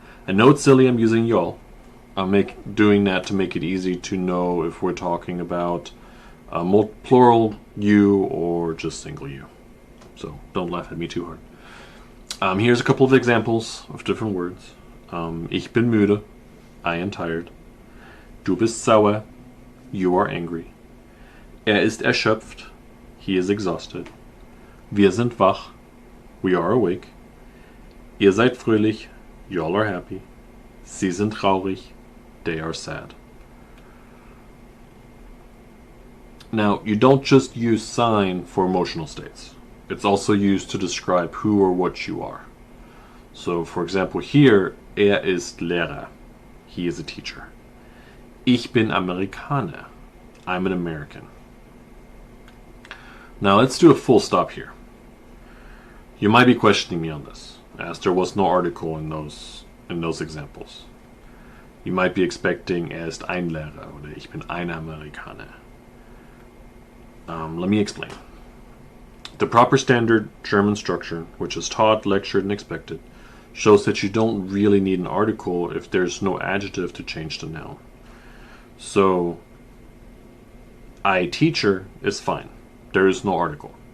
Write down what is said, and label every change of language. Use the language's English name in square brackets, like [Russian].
[English] I know it's silly I'm using y'all. I'm doing that to make it easy to know if we're talking about plural you or just single you. So don't laugh at me too hard. Here's a couple of examples of different words. [German] Ich bin müde, [English] I am tired. [German] Du bist sauer, [English] you are angry. [German] Ist erschöpft, [English] he is exhausted. [German] Wir sind wach, [English] we are awake. [German] Ihr seid fröhlich, [English] y'all are happy. [German] Sie sind traurig, [English] they are sad. Now, you don't just use sein for emotional states. It's also used to describe who or what you are. So, for example, here, [German] ist Lehrer. [English] He is a teacher. [German] Ich bin Amerikaner. [English] I'm an American. Now, let's do a full stop here. You might be questioning me on this, as there was no article in those examples. You might be expecting [German] ist ein Lehrer oder ich bin ein Amerikaner. [English] Let me explain. The proper standard German structure, which is taught, lectured, and expected, shows that you don't really need an article if there's no adjective to change the noun. So, I teacher is fine. There is no article.